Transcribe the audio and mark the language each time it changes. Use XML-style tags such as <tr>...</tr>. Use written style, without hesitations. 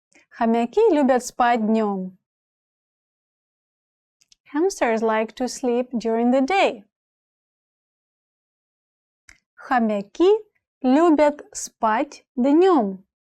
<ru>Хомяки любят спать днем.</ru> <en>Hamsters like to sleep during the day.</en> <ru>Хомяки любят спать днем.</ru>